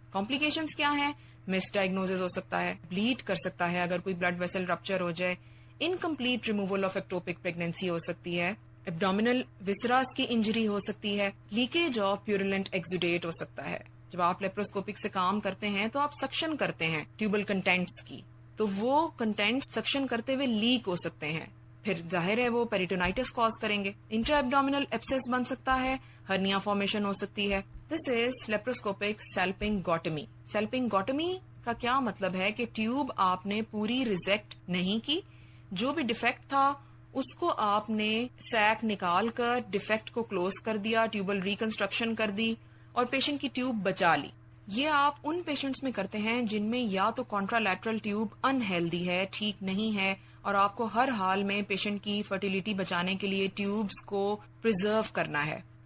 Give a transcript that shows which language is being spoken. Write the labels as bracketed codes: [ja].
[ur] Complications کیا ہیں؟ مس diagnoses ہو سکتا ہے، بلیڈ کر سکتا ہے اگر کوئی بلڈ ویسل رپچر ہو جائے، انکمپلیٹ ریموول آف ایکٹوپک پریگنینسی ہو سکتی ہے، ایبڈومینل وسراس کی انجری ہو سکتی ہے، لیکیج آف پیورولنٹ ایکزوڈیٹ ہو سکتا ہے. جب آپ لیپروسکوپک سے کام کرتے ہیں تو آپ سکشن کرتے ہیں ٹیوبل کنٹینٹس کی، تو وہ کنٹینٹس سکشن کرتے ہوئے لیک ہو سکتے ہیں، پھر ظاہر ہے وہ پیریٹونائٹس کاز کریں گے. انٹرا ایبڈومینل ایبسس بن سکتا ہے، ہرنیا فارمیشن ہو سکتی ہے. [en] This is laparoscopic salpingotomy. [ur] سیلپنگوٹمی کا کیا مطلب ہے کہ ٹیوب آپ نے پوری ریزیکٹ نہیں کی، جو بھی ڈیفیکٹ تھا اس کو آپ نے سیک نکال کر ڈیفیکٹ کو کلوز کر دیا، ٹیوبل ریکنسٹرکشن کر دی اور پیشنٹ کی ٹیوب بچا لی. یہ آپ ان پیشنٹس میں کرتے ہیں جن میں یا تو کانٹرالٹرل ٹیوب انہیلدی ہے، ٹھیک نہیں ہے، اور آپ کو ہر حال میں پیشنٹ کی فرٹیلیٹی بچانے کے لیے ٹیوبز کو پریزرو کرنا ہے.